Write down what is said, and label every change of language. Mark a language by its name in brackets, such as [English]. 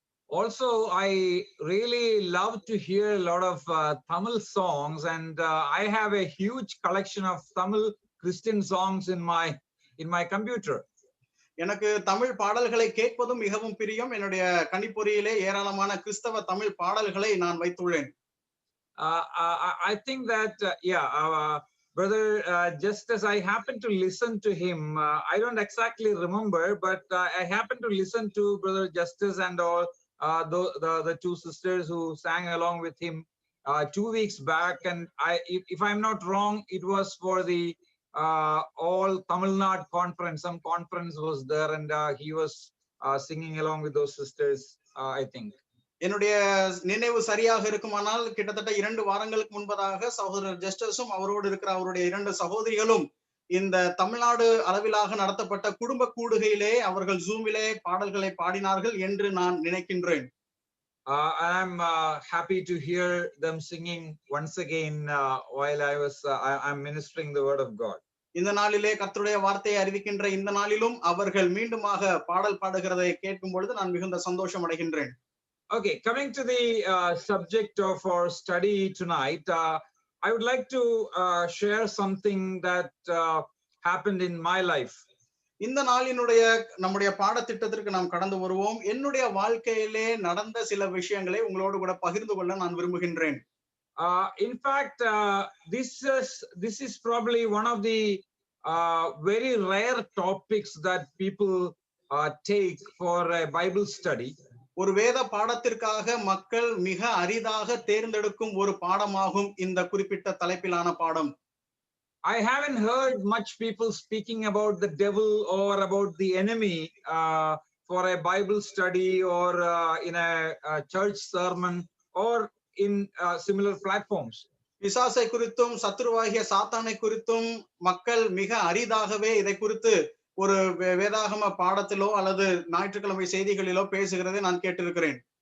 [English] Also, I really love to hear a lot of Tamil songs, and I have a huge collection of Tamil Christian songs in my computer. [Tamil] எனக்கு தமிழ் பாடல்களை கேட்பதும் மிகவும் பிரியம். என்னுடைய கணிப்பொறியிலே ஏராளமான கிறிஸ்தவ தமிழ் பாடல்களை நான் வைத்துள்ளேன். [English] I think that brother, just as I happen to listen to him, I don't exactly remember, but I happen to listen to Brother Justice and all the 2 sisters who sang along with him 2 weeks back, and if I'm not wrong, it was for the all Tamil Nadu conference. Some conference was there, and he was singing along with those sisters, I think. [Tamil] என்னுடைய நினைவு சரியாக இருக்குமானால் கிட்டத்தட்ட 2 வாரங்களுக்கு முன்பதாக சகோதரர் ஜஸ்டிஸும் அவரோடு இருக்கிற அவருடைய 2 சகோதரிகளும் இந்த தமிழ்நாடு அளவிலாக நடத்தப்பட்ட குடும்ப கூடுகையிலே அவர்கள் ஜூமிலே பாடல்களை பாடினார்கள் என்று நான் நினைக்கின்றேன். [English] I'm happy to hear them singing once again while I'm ministering the word of God. [Tamil] இந்த நாளிலே கர்த்தருடைய வார்த்தையை அறிவிக்கின்ற இந்த நாளிலும் அவர்கள் மீண்டுமாக பாடல் பாடுகிறதை கேட்கும் பொழுது நான் மிகுந்த சந்தோஷம் அடைகின்றேன். [English] Okay, coming to the subject of our study tonight, I would like to share something that happened in my life. [Tamil] இந்த நாளினுடைய நம்முடைய பாடத்திட்டத்திற்கு நாம் கடந்து வருவோம். என்னுடைய வாழ்க்கையிலே நடந்த சில விஷயங்களை உங்களோடு கூட பகிர்ந்து கொள்ள நான் விரும்புகின்றேன். [English] In fact, this is probably one of the very rare topics that people take for a Bible study. [Tamil] ஒரு வேத பாடத்திற்காக மக்கள் மிக அரிதாக தேர்ந்தெடுக்கும் ஒரு பாடமாகும் இந்த குறிப்பிட்ட தலைப்பிலான பாடம். [English] I haven't heard much people speaking about the devil or about the enemy for a Bible study or in a church sermon or in similar platforms. [Tamil] பிசாசை குறித்தும் சத்துருவாகிய சாத்தானை குறித்தும் மக்கள் மிக அரிதாகவே இதை குறித்து ஒரு வேதாகம பாடத்திலோ அல்லது ஞாயிற்றுக்கிழமை செய்திகளிலோ பேசுகிறதை நான் கேட்டிருக்கிறேன்.